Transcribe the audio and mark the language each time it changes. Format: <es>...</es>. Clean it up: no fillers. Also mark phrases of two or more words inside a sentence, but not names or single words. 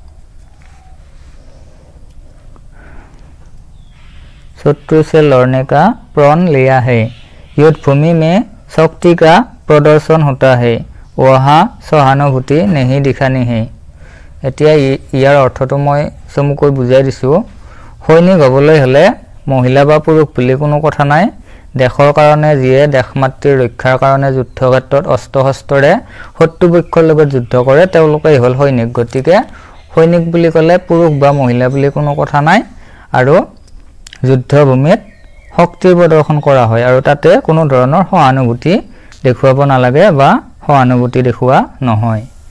<hi>युद्ध भूमि में शक्ति का प्रदर्शन होता है वहाँ सहानुभूति नहीं दिखानी है</hi> <as>এতিয়া ইয়াৰ অৰ্থটো মই চমুকৈ বুজাই দিছো সৈনিক হ'বলৈ হলে মহিলা বা পুৰুষ বুলি কোনো কথা নাই দেশৰ কাৰণে যিয়ে দেশমাতৃৰ ৰক্ষাৰ কাৰণে যুদ্ধক্ষেত্ৰত অস্ত্ৰ-শস্ত্ৰৰে শত্ৰুপক্ষৰ লগত যুদ্ধ কৰে তেওঁলোকেই হ'ল সৈনিক গতিকে সৈনিক বুলি ক'লে পুৰুষ বা মহিলা বুলি কোনো কথা নাই আৰু যুদ্ধভূমিত শক্তিৰ প্ৰদৰ্শন কৰা হয় আৰু তাতে কোনো ধৰণৰ সহানুভূতি দেখুৱাব নালাগে বা সহানুভূতি দেখুৱা নহয়</as>